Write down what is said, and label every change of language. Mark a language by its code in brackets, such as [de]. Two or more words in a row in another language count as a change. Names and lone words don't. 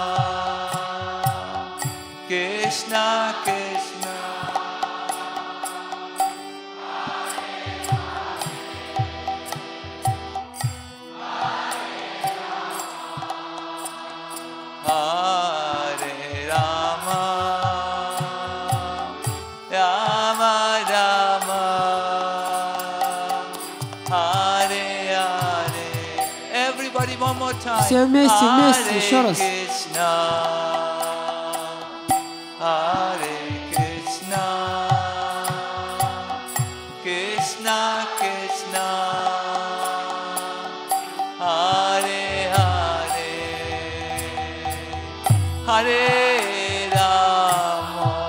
[sa] Krishna Krishna, Hare Rama, Rama Rama, Hare Hare. [en] Everybody, one more time. [ru] Все вместе, еще раз. [sa] Hare Krishna, Krishna Krishna, Hare Hare, Hare Rama,